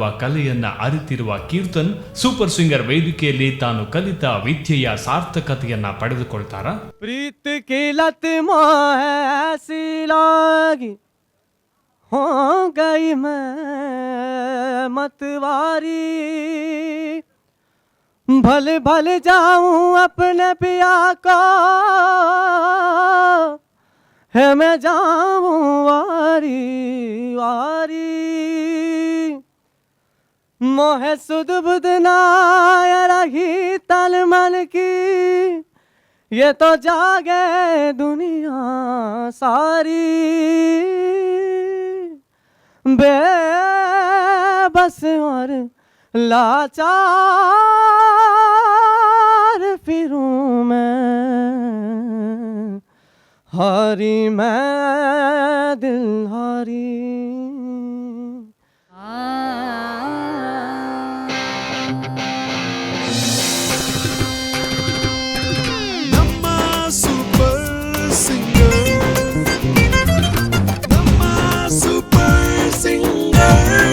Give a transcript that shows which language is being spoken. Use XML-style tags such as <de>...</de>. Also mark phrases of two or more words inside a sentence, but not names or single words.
<kn>ಕಲೆಯನ್ನ ಅರಿತಿರುವ ಕೀರ್ತನ್ ಸೂಪರ್ ಸಿಂಗರ್ ವೇದಿಕೆಯಲ್ಲಿ ತಾನು ಕಲಿತ ವಿದ್ಯೆಯ ಸಾರ್ಥಕತೆಯನ್ನ ಪಡೆದುಕೊಳ್ತಾರ.</kn> <hi>प्रीत की लत मोहे ऐसी लागी हो गई मैं मतवारी भले भले ಜಾऊं अपने पिया को है मैं जाऊं वारी वारी मोहे सुध बुध ना रही तन मन की ये तो जागे दुनिया सारी बेबस और लाचार फिरूं मैं हारी मैं दिल हारी.</hi> <kn>ನಮ್ಮ ಸೂಪರ್ ಸಿಂಗರ್, ನಮ್ಮ ಸೂಪರ್ ಸಿಂಗರ್.</kn>